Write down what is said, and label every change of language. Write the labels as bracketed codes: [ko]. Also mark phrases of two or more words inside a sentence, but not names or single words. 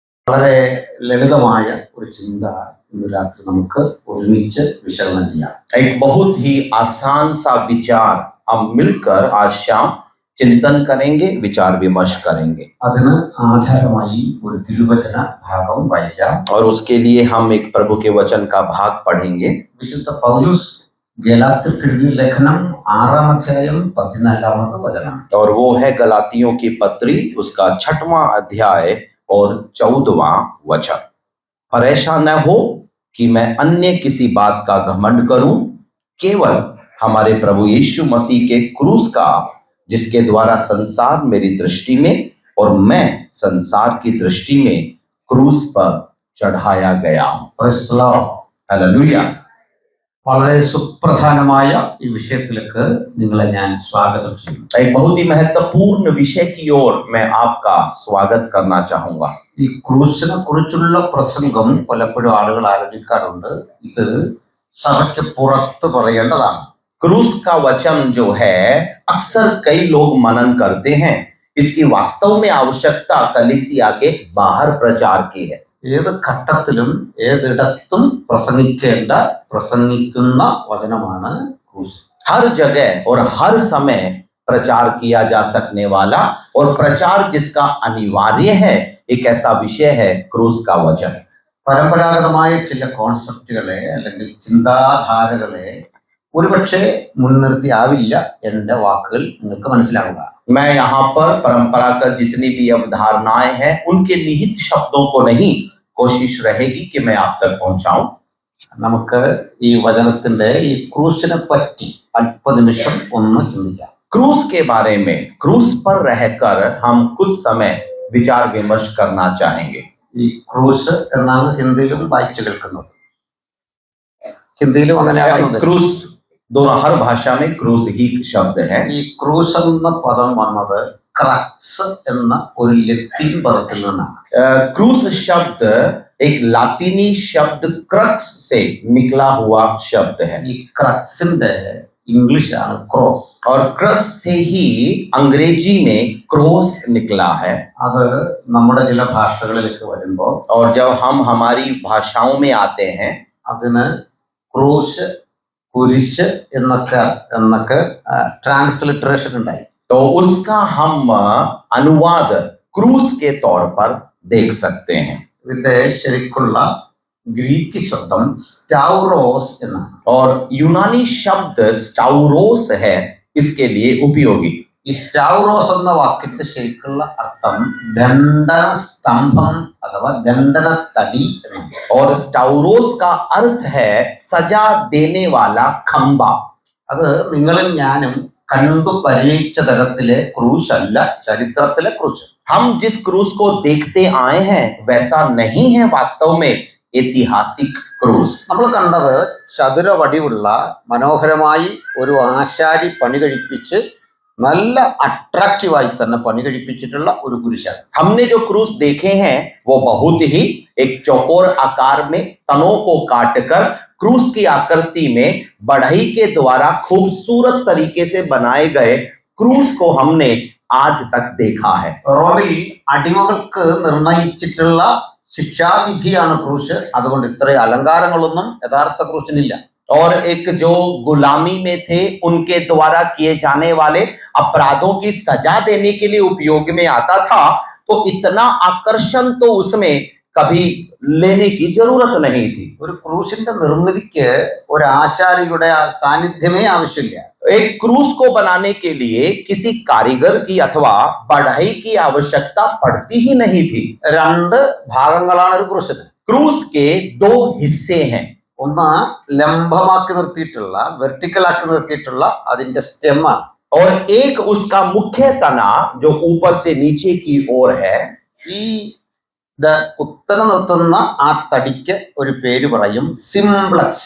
[ml] വളരെ ലളിതമായ ഒരു ചിന്ത ഇന്ന് രാത്രി നമുക്ക് ഒരുമിച്ച് വിശകലനം ചെയ്യാം. [hi] एक बहुत ही आसान सा विचार हम मिलकर आज शाम चिंतन करेंगे, विचार विमर्श करेंगे [ml] അതിന് ആധാരമായി ഒരു തിരുവചന ഭാഗം വായിക്കാം. [hi] और उसके लिए हम एक प्रभु के वचन का भाग पढ़ेंगे. [ml] വിശുദ്ധ പൗലോസ് ഗലാത്യർക്ക് എഴുതിയ ലേഖനം 6-ാം അധ്യായം 14-ാമത് വചനം. [hi] और वो है गलातियों की पत्री, उसका 6वां अध्याय और 14वां वचन. पर ऐसा न हो कि मैं अन्य किसी बात का घमंड करूं, केवल हमारे प्रभु यीशु मसीह के क्रूस का, जिसके द्वारा संसार मेरी दृष्टि में और मैं संसार की दृष्टि में क्रूस पर चढ़ाया गया हूं. [en] Praise the Lord. [hi] हालेलुया. [ml] വളരെ സുപ്രധാനമായ ഈ വിഷയത്തിലേക്ക് നിങ്ങളെ ഞാൻ സ്വാഗതം ചെയ്യുന്നു. [hi] एक बहुत ही महत्वपूर्ण विषय की ओर मैं आपका स्वागत करना चाहूंगा. [ml] ഈ ക്രൂശിനെ കുറിച്ചുള്ള പ്രസംഗം പലപ്പോഴും ആളുകൾ ആലോചിക്കാറുണ്ട്, ഇത് സഭയ്ക്ക് പുറത്ത് പറയേണ്ടതാണ്. [hi] क्रूस का वचन जो है अक्सर कई लोग मनन करते हैं, इसकी वास्तव में आवश्यकता कलीसिया के बाहर प्रचार की है. [ml] ഏത് ഘട്ടത്തിലും ഏതിടത്തും പ്രസംഗിക്കുന്ന വചനമാണ് ക്രൂശ്. [hi] हर जगह और हर समय प्रचार किया जा सकने वाला और प्रचार जिसका अनिवार्य है, एक ऐसा विषय है क्रूस का वचन. [ml] പരമ്പരാഗതമായ ചില കോൺസെപ്റ്റുകളെ അല്ലെങ്കിൽ ചിന്താധാരകളെ ഒരുപക്ഷെ മുൻനിർത്തി ആവില്ല എന്റെ വാക്കുകൾ നിങ്ങൾക്ക് മനസ്സിലാവുക. [hi] मैं यहाँ पर परंपरागत जितनी भी अवधारणाएं हैं उनके निहित शब्दों को नहीं, कोशिश रहेगी कि मैं आप तक पहुंचाऊं. [ml] നമുക്ക് ഈ വചനത്തിന്റെ ഈ ക്രൂസിനെ പറ്റി അല്പനിമിഷം ഒന്ന് ചിന്തിക്കാം. [hi] क्रूस के बारे में, क्रूस पर रहकर हम कुछ समय विचार विमर्श करना चाहेंगे. [ml] ഈ ക്രൂസ് എന്നാണ് ഹിന്ദിയിലും വായിച്ചു കേൾക്കുന്നത്. ഹിന്ദിയിലും അങ്ങനെയാണ്. [hi] क्रूस दोनों हर भाषा में क्रूस ही शब्द है. [ml] ഈ ക്രൂസ് എന്ന പദം വന്നത് ക്രക്സ് എന്ന ഒരു ലത്തീൻ പദത്തിൽ നിന്നാണ്. [hi] क्रूस शब्द एक लातीनी शब्द क्रक्स से निकला हुआ शब्द है. [ml] ഈ ക്രക്സിന്റെ इंग्लिश ആണ് ക്രോസ്. [hi] और क्रस से ही अंग्रेजी में क्रोस निकला है. [ml] അത് നമ്മുടെ ചില ഭാഷകളിലേക്ക് വരുമ്പോൾ [hi] और जब हम हमारी भाषाओं में आते हैं, [ml] അതിന് ക്രൂശ്, കുരിശ് എന്നൊക്കെ ട്രാൻസ്ലിറ്ററേഷൻ ഉണ്ടായി. [hi] तो उसका हम अनुवाद क्रूस के तौर पर देख सकते हैं. [ml] ഇതിന്റെ ശരിക്കുള്ള ഗ്രീക്ക് ശബ്ദം സ്റ്റാ우റോസ് എന്നാണ്. [hi] और यूनानी शब्द स्टाउरोस है इसके लिए उपयोगी. [ml] ഈ സ്റ്റാ우റോസ് എന്ന വാക്കിന്റെ ശരിക്കുള്ള അർത്ഥം ദണ്ഡന സ്തംഭം അഥവാ ദണ്ഡന തടി എന്നാണ്. [hi] और स्टाउरोस का अर्थ है सजा देने वाला खंबा. [ml] അത് നിങ്ങളും ഞാനും കണ്ടു പരിചയിച്ച തരത്തിലെ ക്രൂശ് അല്ല ചരിത്രത്തിലെ ക്രൂശ്. [hi] हम जिस क्रूस को देखते आए हैं वैसा नहीं है वास्तव में ऐतिहासिक क्रूस. [ml] നമ്മൾ കണ്ടത് ചതുര വടിവുള്ള മനോഹരമായി ഒരു ആശാരി പണി കഴിപ്പിച്ച് നല്ല അട്രാക്റ്റീവായി തന്നെ പണി കഴിപ്പിച്ചിട്ടുള്ള ഒരു കുരിശാണ്. [hi] हमने जो क्रूस देखे हैं वो बहुत ही एक चौकोर आकार में तनों को काटकर क्रूस की आकृति में बढ़ई के द्वारा खूबसूरत तरीके से बनाए गए क्रूस को हमने आज तक देखा है. [ml] റോമിൽ അടിമകൾക്ക് നിർണയിച്ചിട്ടുള്ള ശിക്ഷാവിധിയാണ് ക്രൂശ്. അതുകൊണ്ട് ഇത്രയും അലങ്കാരങ്ങളൊന്നും യഥാർത്ഥ ക്രൂശിനില്ല. [hi] और एक जो गुलामी में थे उनके द्वारा किए जाने वाले अपराधों की सजा देने के लिए उपयोग में आता था, तो इतना आकर्षण तो उसमें कभी लेने की जरूरत नहीं थी. [ml] ഒരു ക്രൂശിന്റെ നിർമ്മിതിക്ക് ഒരു ആശാരിയുടെ സാന്നിധ്യമേ ആവശ്യമില്ല. [hi] एक क्रूस को बनाने के लिए किसी कारीगर की अथवा बढ़ई की आवश्यकता पड़ती ही नहीं थी. [ml] രണ്ട് ഭാഗങ്ങളാണ് ഒരു ക്രൂശിന്. [hi] क्रूस के दो हिस्से हैं. [ml] ഒന്ന് ലംബമാക്കി നിർത്തിയിട്ടുള്ള വെർട്ടിക്കലാക്കി നിർത്തിയിട്ടുള്ള അതിന്റെ സ്റ്റെമ്മാണ്. [hi] और एक उसका मुख्य तना जो ऊपर से नीचे की ओर है. [ml] ഈ കുത്തനെ നിർത്തുന്ന ആ തടിക്ക് ഒരു പേര് പറയും സിംപ്ലക്സ്.